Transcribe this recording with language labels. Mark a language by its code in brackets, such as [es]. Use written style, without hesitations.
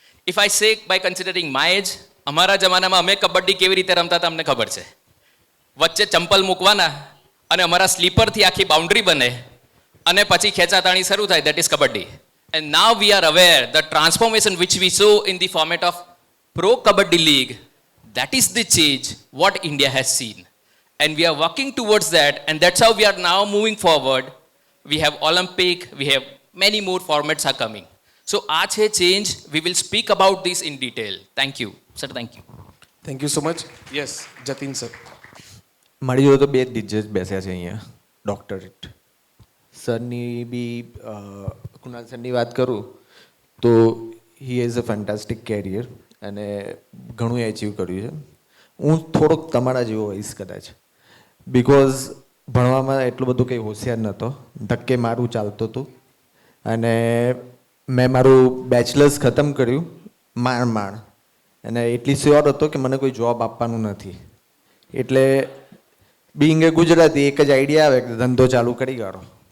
[en] if I say by considering my age, [gu] અમારા જમાનામાં અમે કબડ્ડી કેવી રીતે રમતા હતા અમને ખબર છે. વચ્ચે ચંપલ મૂકવાના અને અમારા સ્લીપરથી આખી બાઉન્ડ્રી બને અને પછી ખેંચાતાણી શરૂ થાય, [en] That is kabaddi. And now we are aware the transformation which we saw in the format of pro kabaddi league. That is the change what India has seen. And we are working towards that, and that's how we are now moving forward. We have Olympic, we have many more formats are coming. So [hi] aaj hai [en] change, we will speak about this in detail. Thank you. Sir, thank you. Thank you so much. Yes, Jatin sir. [gu] મારી જોડે તો 2 જજ બેસ્યા છે અહીંયા, doctorate સરની બી. કુણાલ સરની વાત કરું તો [en] he has a fantastic career [gu] અને ઘણું એચીવ કર્યું છે. હું થોડોક તમારા જેવો હોઈશ કદાચ, બિકોઝ ભણવામાં એટલું બધું કંઈ હોશિયાર નહોતો, ધક્કે મારું ચાલતું હતું, અને મેં મારું બેચલર્સ ખતમ કર્યું માંડ, અને એટલી શ્યોર હતો કે મને કોઈ જોબ આપવાનું નથી, એટલે બિંગ એ ગુજરાતી એક જ આઈડિયા આવે કે ધંધો ચાલુ કરી કાઢો.